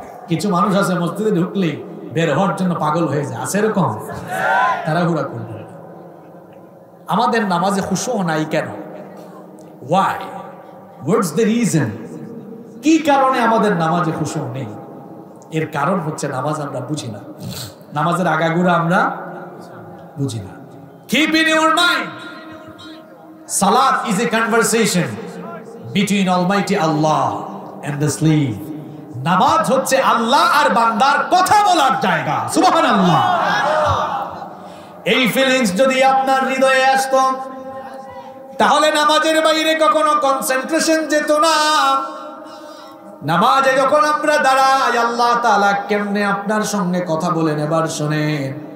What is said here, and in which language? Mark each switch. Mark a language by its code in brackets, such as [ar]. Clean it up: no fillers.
[bn] কিছু মানুষ আছে মসজিদে ঢুকলে বের হওয়ার জন্য পাগল হয়ে যায়, আছে এরকম, তাড়াহুড়া করবে। আমাদের নামাজে খুশু নাই কেন? [en] Why? What's the reason? [bn] কি কারণে আমাদের নামাজে খুশু নেই? এর কারণ হচ্ছে নামাজ আমরা বুঝি না, নামাজের আগাগোড়া আমরা বুঝি না। [en] Keep in your mind, Salat is a conversation between Almighty Allah and the slave. [bn] নামাজ হচ্ছে আল্লাহ আর বান্দার কথা বলার জায়গা। সুবহানাল্লাহ। এই ফিলিংস যদি আপনার হৃদয়ে আসতো তাহলে নামাজের বাইরে কখনো কনসেন্ট্রেশন যেত না। নামাজে যখন আমরা দাঁড়াই আল্লাহ তাআলা কেমনে আপনার সঙ্গে কথা বলেন এবার শুনেন।